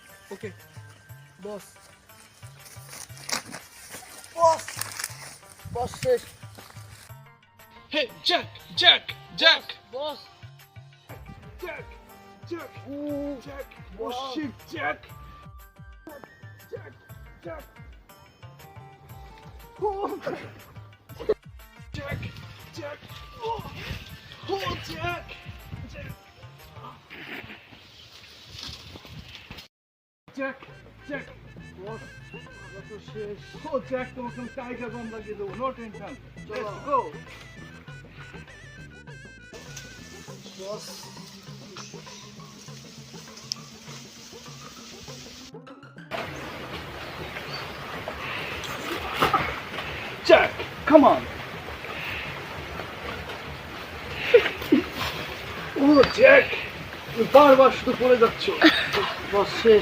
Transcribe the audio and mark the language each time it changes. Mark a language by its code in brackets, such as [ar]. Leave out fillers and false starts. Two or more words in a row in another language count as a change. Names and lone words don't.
[bn] ওকে বস বস বস শেষ। [en] Hey, Jack! Jack! Jack! [bn] বস [en] Jack! Jack! Jack! Oh Wow. shit, Jack! Jack! Jack! Oh! Jack! Jack! Oh! Oh, Jack! Jack! Jack! Jack! [bn] বস আমরা তো শেষ। Oh, Jack, তোমাকে আমি [en] tiger balm [bn] লাগিয়ে দেবো, [en] no tension. Let's go! [bn] বস [en] Jack, come on! Oh, Jack! [bn] তুমি বারবার শুধু পড়ে যাচ্ছ। বস শেষ।